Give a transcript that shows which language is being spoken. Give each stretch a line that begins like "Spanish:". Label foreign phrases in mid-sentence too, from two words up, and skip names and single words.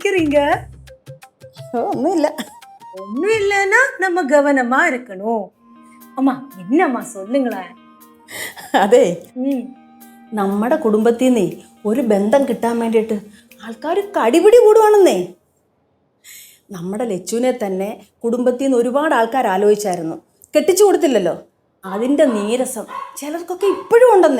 Tamil: நீங்க? ஒன்றும் இல்லை. ஒண்ணும் இல்லைன்னா நம்ம கவனமா இருக்கணும். அம்மா என்னம்மா சொல்லுங்களேன்.
Malayalam: അതെ, ம் നമ്മുടെ കുടുംബത്തിൽ നിന്നേ ഒരു ബന്ധം കിട്ടാൻ വേണ്ടിയിട്ട് ആൾക്കാർ കടിപിടി കൂടുവാണെന്നേ. നമ്മുടെ ലച്ചുവിനെ തന്നെ കുടുംബത്തിൽ നിന്ന് ഒരുപാട് ആൾക്കാർ ആലോചിച്ചായിരുന്നു, കെട്ടിച്ചു കൊടുത്തില്ലല്ലോ. അതിൻ്റെ നീരസം ചിലർക്കൊക്കെ ഇപ്പോഴും ഉണ്ടെന്നേ.